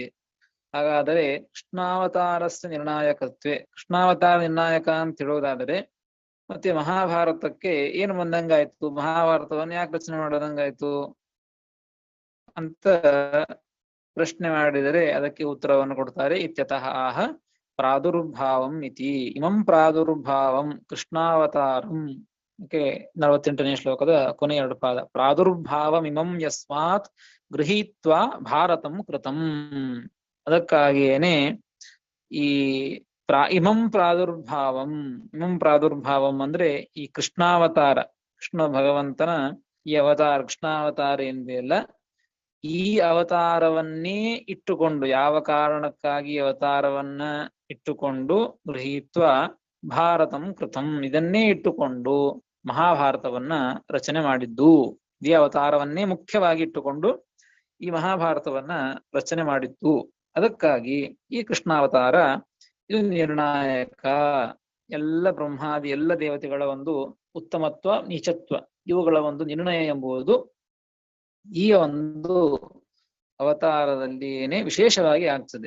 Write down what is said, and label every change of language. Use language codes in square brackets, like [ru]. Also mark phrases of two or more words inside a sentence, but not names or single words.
[kn] ಹಾಗಾದರೆ [sa] ಕೃಷ್ಣಾವತಾರಸ್ಯ ನಿರ್ಣಾಯಕತ್ವೇ, [kn] ಕೃಷ್ಣಾವತಾರ ನಿರ್ಣಾಯಕ ಅಂತ ಹೇಳೋದಾದರೆ ಮತ್ತೆ ಮಹಾಭಾರತಕ್ಕೆ ಏನು ಬಂದಂಗಾಯ್ತು, ಮಹಾಭಾರತವನ್ನು ಯಾಕೆ ರಚನೆ ಮಾಡೋದಂಗಾಯ್ತು ಅಂತ ಪ್ರಶ್ನೆ ಮಾಡಿದರೆ ಅದಕ್ಕೆ ಉತ್ತರವನ್ನು ಕೊಡ್ತಾರೆ. [sa] ಇತ್ಯತಃ ಆಹ ಪ್ರಾದುರ್ಭಾವಂ ಇತಿ, ಇಮಂ ಪ್ರಾದುರ್ಭಾವಂ ಕೃಷ್ಣಾವತಾರಂ. [kn] ಓಕೆ, 48ನೇ ಶ್ಲೋಕದ ಕೊನೆ ಎರಡು ಪಾದ. [sa] ಪ್ರಾದುರ್ಭಾವಂ ಇಮಂ ಯಸ್ಮಾತ್ ಗೃಹೀತ್ವಾ ಭಾರತಂ ಕೃತಂ. [kn] ಅದಕ್ಕಾಗಿಯೇನೆ ಈ [sa] ಇಮಂ ಪ್ರಾದುರ್ಭಾವಂ [kn] ಅಂದ್ರೆ ಈ ಕೃಷ್ಣಾವತಾರ, ಕೃಷ್ಣ ಭಗವಂತನ ಈ ಅವತಾರ, ಕೃಷ್ಣಾವತಾರ ಏನಿದೆಯಲ್ಲ, ಈ ಅವತಾರವನ್ನೇ ಇಟ್ಟುಕೊಂಡು, ಯಾವ ಕಾರಣಕ್ಕಾಗಿ ಅವತಾರವನ್ನ ಇಟ್ಟುಕೊಂಡು [sa] ಗೃಹೀತ್ವ ಭಾರತಂ ಕೃತಂ, [kn] ಇದನ್ನೇ ಇಟ್ಟುಕೊಂಡು ಮಹಾಭಾರತವನ್ನ ರಚನೆ ಮಾಡಿದ್ದು. ಈ ಅವತಾರವನ್ನೇ ಮುಖ್ಯವಾಗಿ ಇಟ್ಟುಕೊಂಡು ಈ ಮಹಾಭಾರತವನ್ನ ರಚನೆ ಮಾಡಿದ್ದು. ಅದಕ್ಕಾಗಿ ಈ ಕೃಷ್ಣಾವತಾರ ಇದು ನಿರ್ಣಾಯಕ. ಎಲ್ಲ ಬ್ರಹ್ಮಾದಿ ಎಲ್ಲ ದೇವತೆಗಳ ಒಂದು ಉತ್ತಮತ್ವ ನೀಚತ್ವ ಇವುಗಳ ಒಂದು ನಿರ್ಣಯ ಎಂಬುದು ಈ ಒಂದು ಅವತಾರದಲ್ಲಿಯೇನೆ ವಿಶೇಷವಾಗಿ ಆಗ್ತದೆ.